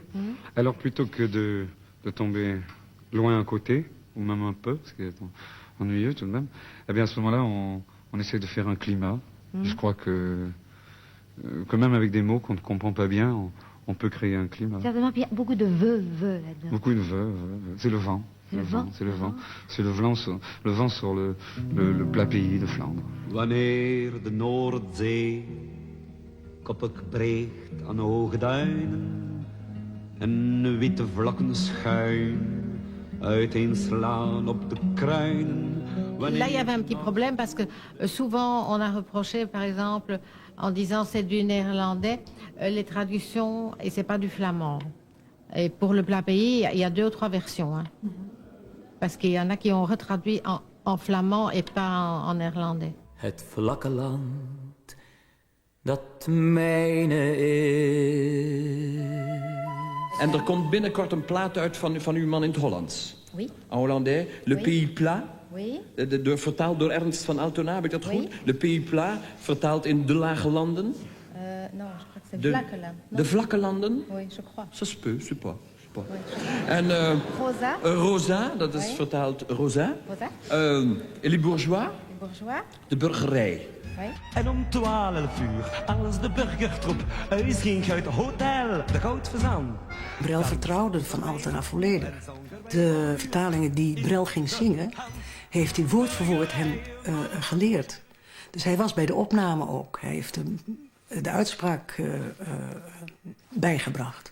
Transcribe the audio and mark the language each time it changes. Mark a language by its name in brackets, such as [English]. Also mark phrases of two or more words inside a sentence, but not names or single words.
[French] Alors plutôt que de tomber loin à côté, ou même un peu, ce qui est ennuyeux tout de même, eh bien à ce moment-là, on essaie de faire un climat. Je crois que même avec des mots qu'on ne comprend pas bien, on peut créer un climat. Certainement, puis il y a beaucoup de veux là-dedans. Beaucoup de veux, c'est le vent. Le vent. C'est le vent. C'est le vent sur le plat pays de Flandre. [Dutch] Wanneer de Noordzee koppig breekt aan hoge duinen en witte vlakken schuin uiteenslaan op de kruinen. [French] Là, il y avait un petit problème parce que souvent, on a reproché, par exemple, en disant c'est du néerlandais, les traductions, et c'est pas du flamand. Et pour le plat pays, il y a 2 ou 3 versions. Hein. Parce qu'il y en a qui ont retraduit en flamand et pas en néerlandais. [Dutch] Het vlakke land dat mijne is. En er komt binnenkort een plaat uit van uw man in het Hollands. [French] Oui. En Hollandais, Le Oui. Pays Plat. Oui. [Dutch] Vertaald door Ernst van Altona, heb ik dat goed? [French] Le Pays Plat, [Dutch] vertaald in De Lage Landen. [French] Non, je crois que c'est [Dutch] De, Vlakkeland. de Vlakke Landen? [French] Oui, je crois. Ça se peut, c'est pas. Oui, [Dutch] En Rosa. Rosa, dat is [French] Oui. [Dutch] vertaald Rosa. Rosa. [French] Et les bourgeois? Les bourgeois. [Dutch] De burgerij. [French] Oui. [Dutch] En om 12 uur, alles de burgertroep, uitging uit het hotel, de Goud Fazan. Brel vertrouwde Van Altena volledig. De vertalingen die Brel ging zingen, heeft hij woord voor woord hem geleerd. Dus hij was bij de opname ook. Hij heeft hem de uitspraak bijgebracht.